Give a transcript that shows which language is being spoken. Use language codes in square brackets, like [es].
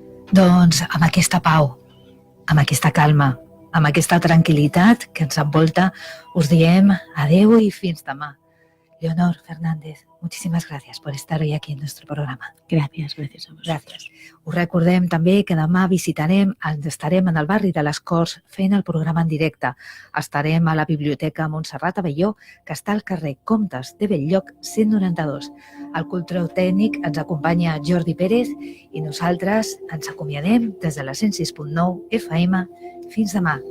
[ca] Doncs amb aquesta pau, amb aquesta calma, amb aquesta tranquil·litat que ens envolta, us diem adeu i fins demà. [es] Leonor Fernández, muchísimas gracias por estar hoy aquí en nuestro programa. Gracias a vosotros. [ca] Gràcies. Us recordem també que demà estarem en el barri de les Corts fent el programa en directe. Estarem a la Biblioteca Montserrat Abelló, que està al carrer Comtes de Bell-lloc 192. Al control tècnic ens acompanya Jordi Pérez i nosaltres ens acomiadem des de la 106.9 FM. Fins demà.